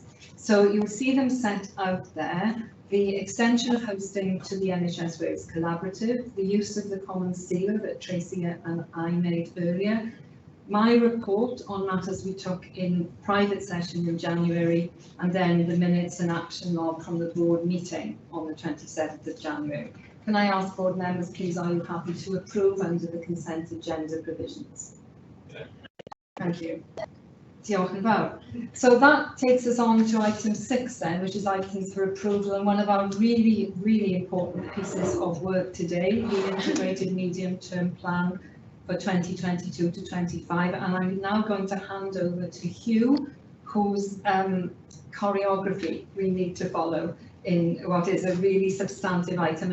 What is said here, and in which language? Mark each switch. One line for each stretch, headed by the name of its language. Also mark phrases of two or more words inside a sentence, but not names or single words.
English: So you'll see them set out there. The extension of hosting to the NHS Wales Collaborative, the use of the common seal that Tracy and I made earlier, my report on matters we took in private session in January, and then the minutes and action log from the board meeting on the 27th of January. Can I ask board members, please, are you happy to approve under the consent agenda provisions? Yeah. Thank you.
Welsh: Diolch yn fawr.
English: So that takes us on to item 6 then, which is items for approval, and one of our really, really important pieces of work today, the integrated medium-term plan for 2022 to 25. And I'm now going to hand over to Hugh, whose choreography we need to follow in what is a really substantive item.